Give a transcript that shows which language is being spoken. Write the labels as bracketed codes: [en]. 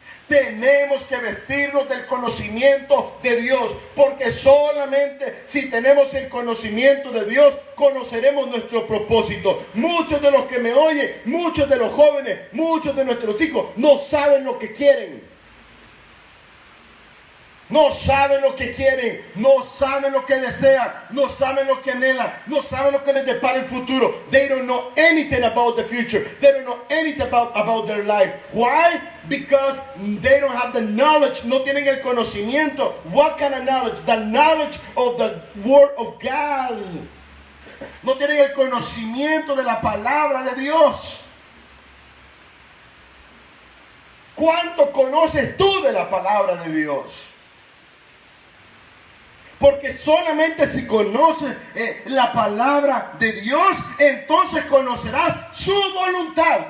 [es] Tenemos que vestirnos del conocimiento de Dios, porque solamente si tenemos el conocimiento de Dios, conoceremos nuestro propósito. Muchos de los que me oyen, muchos de los jóvenes, muchos de nuestros hijos, no saben lo que quieren. No saben lo que quieren, no saben lo que desean, no saben lo que anhelan, no saben lo que les depara el futuro. [en] They don't know anything about the future. They don't know anything about their life. Why? Because they don't have the knowledge. [es] No tienen el conocimiento. [en] What kind of knowledge? The knowledge of the Word of God. [es] No tienen el conocimiento de la palabra de Dios. ¿Cuánto conoces tú de la palabra de Dios? Porque solamente si conoces la palabra de Dios, entonces conocerás su voluntad.